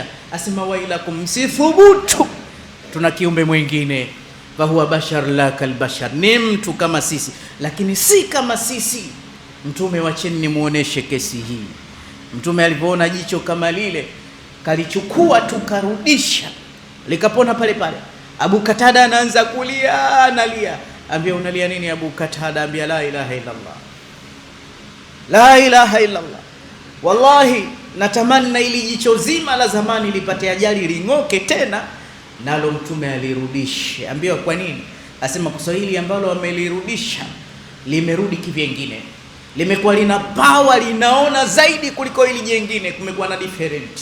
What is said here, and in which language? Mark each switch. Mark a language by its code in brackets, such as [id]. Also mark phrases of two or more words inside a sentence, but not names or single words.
[sw] Asema wailakum, msithubutu, tuna kiumbe mwingine, [ar] فهو بشر لا كالبشر, [sw] ni mtu kama sisi lakini si kama sisi. Mtume, wacheni nimuoneshe kesi hii. Mtume alipoona jicho kama lile, kalichukua tukarudisha, likapona pale pale. Abu Qatada anaanza kulia, analia. Ambia, unalia nini Abu Qatada? [ar] Ambia, لا إله إلا الله، لا إله إلا الله. [sw] Wallahi natamani ili jicho zima la zamani lipate ajali ling'oke tena, nalo mtume alirudisha. Ambia, kwa nini? Asema kwa Kiswahili ambalo wamelirudisha limerudi kivyengine, limekuwa lina power, linaona zaidi kuliko hili jengine, kumekuwa na different.